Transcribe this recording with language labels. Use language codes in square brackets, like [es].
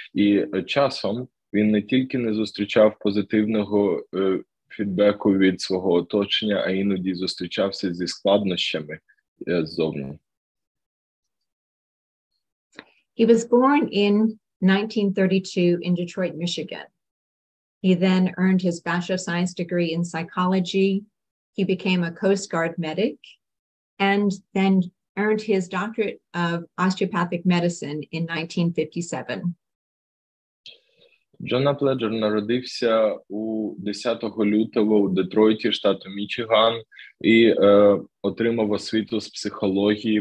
[uk] І часом він не тільки не зустрічав позитивного фідбеку від свого оточення, а іноді зустрічався зі складнощами ззовні. [en] He was born in 1932 in Detroit, Michigan. He then earned his Bachelor of Science degree in psychology. He became a Coast Guard medic. and then earned his doctorate of osteopathic medicine in 1957. [uk] Джон Апледжер народився у 10 лютого у Детройті, штату Мічиган, і отримав освіту з психології.